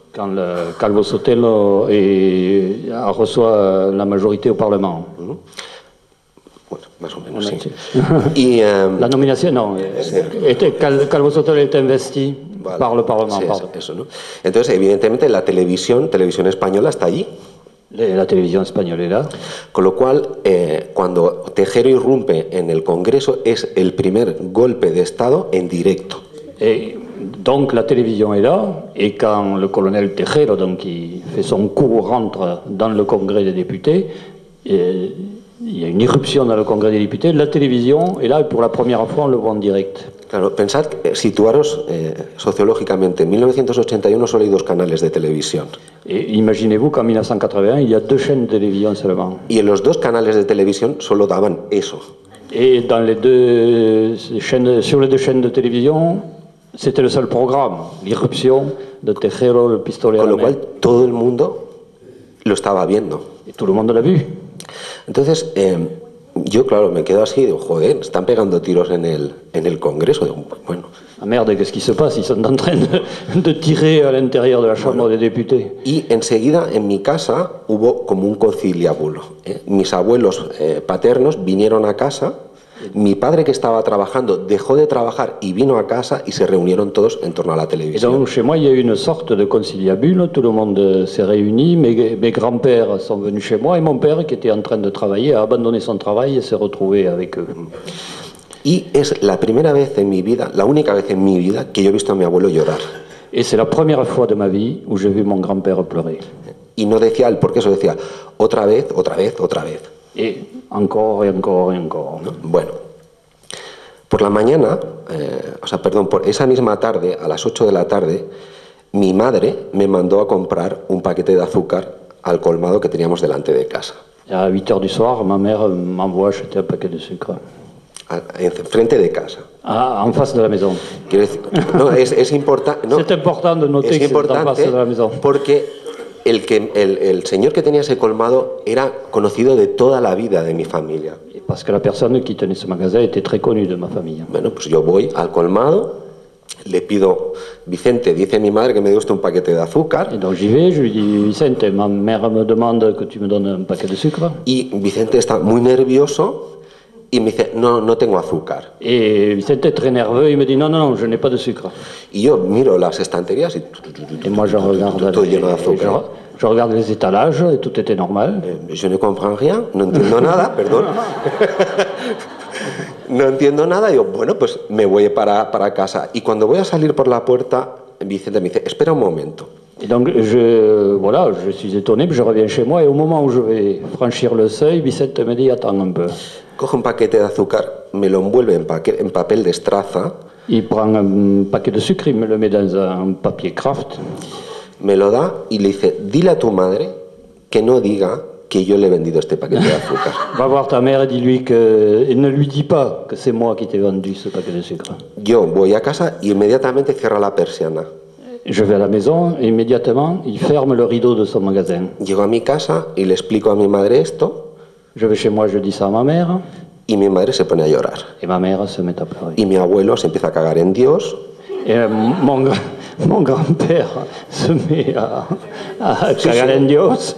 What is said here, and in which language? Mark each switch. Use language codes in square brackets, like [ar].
[fr] Quand le Calvo Sotelo reçoit la majorité au Parlement. [es] Bueno, más o menos, sí. Y, [fr] la nomination, non. Calvo Sotelo est investi par le Parlement. [es] Sí, eso, ¿no? Entonces, evidentemente, la televisión española está allí. La televisión española [fr] est là. [es] Con lo cual, cuando Tejero irrumpe en el Congreso, es el primer golpe de Estado en directo. [fr] Et donc la télévision est là, et quand le colonel Tejero, donc, qui fait son coup, rentre dans le Congrès des députés, il y a une irruption dans le Congrès des députés, la télévision est là, et pour la première fois, on le voit en direct. [es] Claro, pensad, situaros sociológicamente, en 1981 solo hay 2 canales de televisión. [fr] Et imaginez-vous qu'en 1981, il y a 2 chaînes de télévision seulement. [es] Y en los 2 canales de televisión solo daban eso. [fr] Et dans les 2 chaînes, sur les 2 chaînes de télévision, c'était le seul programme, l'irruption de Tejero, le pistolet à la main. [es] Con lo cual todo el mundo lo estaba viendo. [fr] Et tout le monde l'a vu. [es] Entonces, yo, claro, me quedo así, digo, joder, están pegando tiros en el Congreso. Digo, bueno. [fr] Ah merde, qu'est-ce qui se passe? Ils sont en train de tirer à l'intérieur de la Chambre des députés. [es] Y enseguida, en mi casa, hubo como un conciliábulo. Mis abuelos paternos vinieron a casa. Mi padre, que estaba trabajando, dejó de trabajar y vino a casa y se reunieron todos en torno a la [fr] Et [es] televisión. [fr] donc, chez moi, il y a eu une sorte de conciliabule, tout le monde s'est réuni, mes grands-pères sont venus chez moi, et mon père, qui était en train de travailler, a abandonné son travail et s'est retrouvé avec eux. [es] Y es la primera vez en mi vida, la única vez en mi vida que yo he visto a mi abuelo llorar. [fr] Et c'est la première fois de ma vie où j'ai vu mon grand-père pleurer. [es] Y no decía el por qué, eso decía otra vez, otra vez, otra vez. [fr] Et encore, et encore, et encore. [es] Bueno, por la mañana, por esa misma tarde, a las 8 de la tarde, mi madre me mandó a comprar un paquete de azúcar al colmado que teníamos delante de casa. [fr] Et à 8 heures du soir, ma mère m'envoie acheter un paquet de sucre. [es] Frente de casa. [fr] Ah, en face de la maison. [es] Quiero decir, no, es importante. No, [fr] c'est important de noter [es] es [fr] que c'est en face [es] importante [fr] de la maison. [es] porque el señor que tenía ese colmado era conocido de toda la vida de mi familia. [fr] Et parce que la personne qui tenait ce magasin était très connue de ma famille. [es] Bueno, pues yo voy al colmado, le pido, Vicente, dice mi madre que me dé usted un paquete de azúcar. [fr] Et donc j'y vais, je lui dis, Vicente, ma mère me demande que tu me donnes un paquet de sucre. [es] Y Vicente está muy nervioso y me dice, no, no tengo azúcar. [fr] Et Vicente est très nerveux, il me dit, non, non, non, je n'ai pas de sucre. [es] Y yo miro las estanterías y [fr] Et moi, je regarde, [es] todo lleno de azúcar. [fr] je regarde les étalages et tout était normal. Je ne comprends rien, [es] no entiendo nada, perdón. No entiendo nada, digo, bueno, pues me voy para casa. Y cuando voy a salir por la puerta, Vicente me dice, espera un momento. [fr] Et donc, je suis étonné, puis je reviens chez moi, et au moment où je vais franchir le seuil, Vicente me dit, attends un peu. [es] Coge un paquete de azúcar, me lo envuelve en papel de estraza. [fr] Il prend un paquet de sucre, il me le met dans un papier craft. [es] Me lo da y le dice, dile a tu madre que no diga que yo le he vendido este paquete de azúcar. [fr] Va voir ta mère et dis-lui que... Et ne lui dis pas que c'est moi qui t'ai vendu ce paquet de sucre. [es] Yo voy a casa y inmediatamente cierra la persiana. [fr] Je vais à la maison et immédiatement, il ferme le rideau de son magasin. [es] Llego a mi casa y le explico a mi madre esto. [fr] Je vais chez moi, je dis ça à ma mère. [es] Y mi madre se pone a llorar. [fr] Et ma mère se met à pleurer. [es] Y mi abuelo se empieza a cagar en Dios. [fr] Et mon grand-père se met à [es] cagar en Dios.